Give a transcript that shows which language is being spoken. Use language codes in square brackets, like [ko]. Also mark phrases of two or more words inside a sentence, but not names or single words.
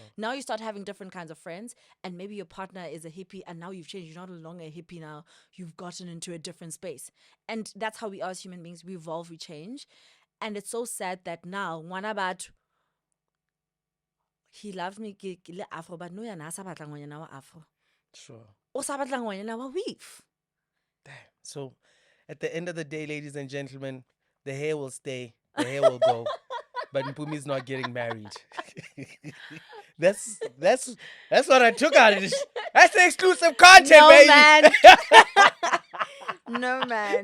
[en] Now you start having different kinds of friends, and maybe your partner is a hippie, and now you've changed. You're not longer a hippie now. You've gotten into a different space, and that's how we are as human beings. We evolve, we change, and it's so sad that now one about he loved me [tn] ke le afro, [en] but no [tn] yana sa batla ngwana wa afro. [en] Sure. [tn] O sa batla ngwana wa weave. [en] Damn. So, at the end of the day, ladies and gentlemen, the hair will stay, the hair will go, but Mpumi's not getting married. that's what I took out of this. That's the exclusive content, No, baby. man. No, man.